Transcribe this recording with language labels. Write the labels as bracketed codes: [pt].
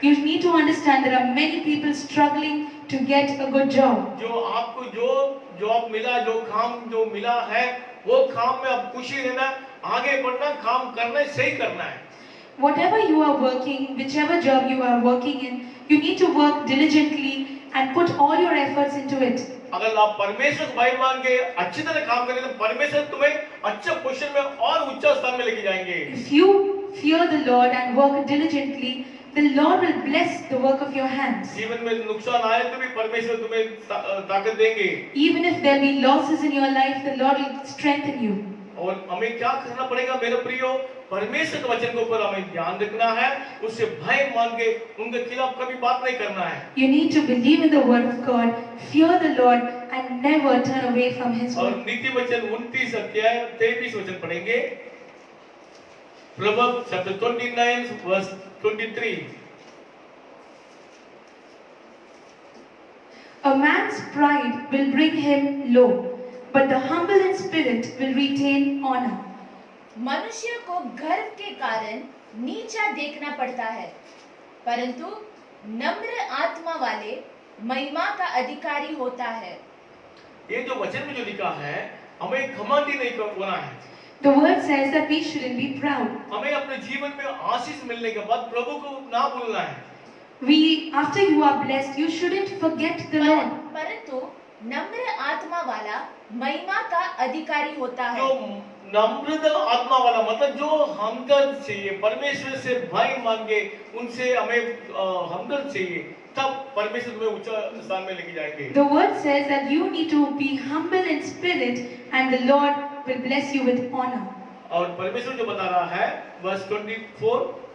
[en] You need to understand there are many people struggling to get a good job. [hi] जो आपको जो job मिला, जो काम जो मिला है, वो काम में आप खुशी रहना, आगे बढ़ना, काम करना, सही करना है। [en] Whatever you are working, whichever job you are working in, you need to work diligently and put all your efforts into it. [hi] अगर आप परमेश्वर को भय मान के अच्छी तरह काम करें तो परमेश्वर तुम्हें अच्छे पोजीशन में और उच्च स्थान में लेके जाएंगे। [en] If you fear the Lord and work diligently, the Lord will bless the work of your hands. [hi] जीवन में नुकसान आए तो भी परमेश्वर तुम्हें ताकत देंगे। [en] Even if there be losses in your life, the Lord will strengthen you. [hi] और हमें क्या करना पड़ेगा मेरे प्रियो? परमेश्वर के वचन के ऊपर हमें ध्यान रखना है, उससे भय मान के उनके खिलाफ कभी बात नहीं करना है। [en] You need to believe in the word of God, fear the Lord, and never turn away from His [hi] और [en] word. [hi] नीति वचन 29 अध्याय 23 वचन पढ़ेंगे। [en] Proverbs chapter 29 verse 23. A man's pride will bring him low, but the humble in spirit will retain honor. [hi] मनुष्य को गर्व के कारण नीचा देखना पड़ता है, परंतु नम्र आत्मा वाले महिमा का अधिकारी होता है। ये जो वचन में जो लिखा है, हमें घमंडी नहीं होना है। [en] The word says that we shouldn't be proud. [hi] हमें अपने जीवन में आशीष मिलने के बाद प्रभु को ना भूलना है। [en] After you are blessed, you shouldn't forget the Lord. [hi] परंतु नम्र आत्मा वाला महिमा का अधिकारी होता है। जो नम्र आत्मा वाला मतलब जो हमदर्द चाहिए, परमेश्वर से भय मांगे, उनसे हमें हमदर्द चाहिए, तब परमेश्वर तुम्हें उच्च स्थान में लेके जाएंगे। [en] The word says that you need to be humble in spirit, and the Lord will bless you with honor. [hi] और परमेश्वर जो बता रहा है verse 25,